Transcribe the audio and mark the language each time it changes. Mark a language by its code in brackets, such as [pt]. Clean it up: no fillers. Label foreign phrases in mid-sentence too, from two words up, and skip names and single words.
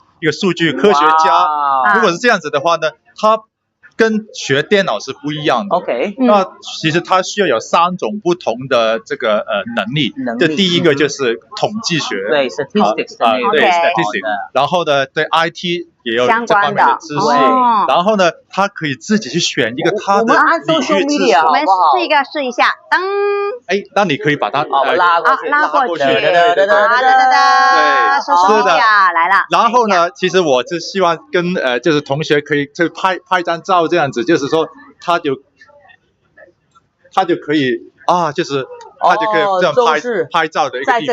[zh] 一個數據科學家，如果是這樣子的話呢，他跟學電腦是不一樣的。OK，那其實他需要有3種不同的這個能力。這第一個就是統計學，對 statistics，對 statistics。然後呢，對 IT 也有这方面的知识，然后呢，他可以自己去选一个他的领域知识。我们试一下，噔。哎，那你可以把它拉过去，对，是的，来了。然后呢，其实我就希望跟就是同学可以就拍张照这样子，就是说他就可以就是他就可以这样拍照的一个地方。